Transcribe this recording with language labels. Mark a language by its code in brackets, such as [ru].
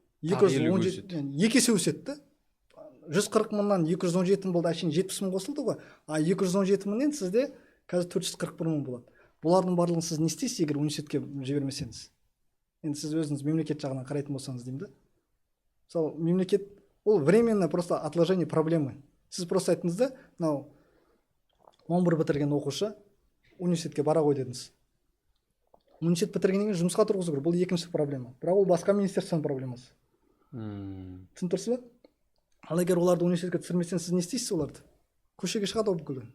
[kk] 2 есе өсетті. 140 мыңнан 217 мың болды, әшейін 70 мың қосылды ғой. 217 мыңнан сізде қазір 441 мың болады. Бұлардың барлығын сіз не істейсіз, егер университетке жібермесеңіз? Енді сіз өзіңіз мемлекет жағынан қарайтын болсаңыз деймін да. Мысалы, мемлекет ол [ru] временно просто отложение проблемы. [kk] Сіз [ru] просто [kk] айттыңыз да, мынау 11 бітірген оқушы университетке бара ғой дедіңіз. Университет бітіргеннен кейін жұмысқа тұрғызу керек. Бұл екінші проблема. Бірақ ол басқа министерствоның проблемасы. Түсініп тұрсыз ба? Ал егер оларды университетке түсірмесеңіз, сіз не істейсіз оларды? Көшеге шығады бүкіл.